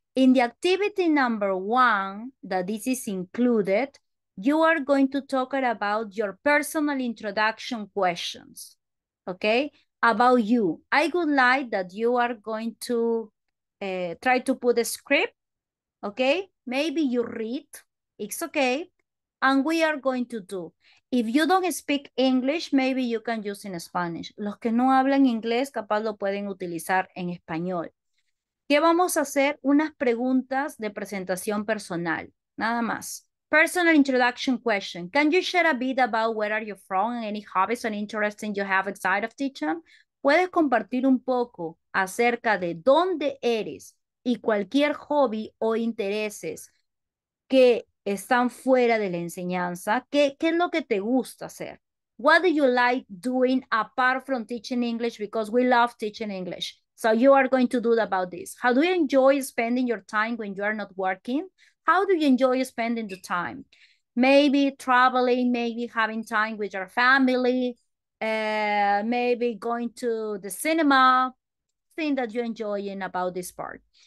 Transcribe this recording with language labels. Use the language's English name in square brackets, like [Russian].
[English] In the activity number 1, that this is included, you are going to talk about your personal introduction questions, okay? About you. I would like that you are going to try to put a script, okay? Maybe you read, it's okay. And we are going to do. If you don't speak English, maybe you can use in Spanish. [Spanish] Los que no hablan inglés, capaz lo pueden utilizar en español. ¿Qué vamos a hacer? Unas preguntas de presentación personal, nada más. [English] Personal introduction question. Can you share a bit about where are you from and any hobbies and interests you have outside of teaching? [Spanish] ¿Puedes compartir un poco acerca de dónde eres y cualquier hobby o intereses que están fuera de la enseñanza? ¿Qué es lo que te gusta hacer? [English] What do you like doing apart from teaching English? Because we love teaching English. So you are going to do about this. How do you enjoy spending your time when you are not working? How do you enjoy spending the time? Maybe traveling, maybe having time with your family, maybe going to the cinema, thing that you're enjoying about this part.